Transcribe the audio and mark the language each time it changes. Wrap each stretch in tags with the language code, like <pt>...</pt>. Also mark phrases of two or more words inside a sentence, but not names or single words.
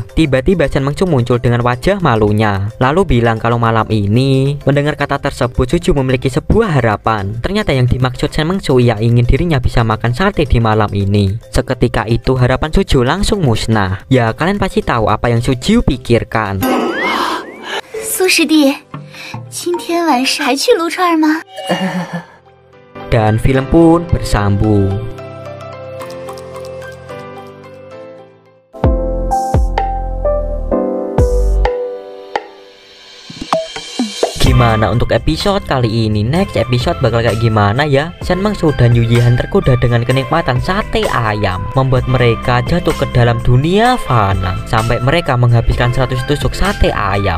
<id>Tiba-tiba Shen Mengsu muncul dengan wajah malunya, lalu bilang kalau malam ini. Mendengar kata tersebut, Sujiu memiliki sebuah harapan. Ternyata yang dimaksud Shen Mengsu, ia ingin dirinya bisa makan sate di malam ini. Seketika itu harapan Sujiu langsung musnah. Ya, kalian pasti tahu apa yang Sujiu pikirkan.</id> <zh>苏师弟，今天晚上还去撸串吗？</zh> <id>Dan film pun bersambung. Gimana untuk episode kali ini?</id> <en>Next episode</en> <id>bakal kayak gimana ya? Shen Mengsu dan Yu Yihan tergoda dengan kenikmatan sate ayam, membuat mereka jatuh ke dalam dunia fana sampai mereka menghabiskan 100 tusuk sate ayam.</id>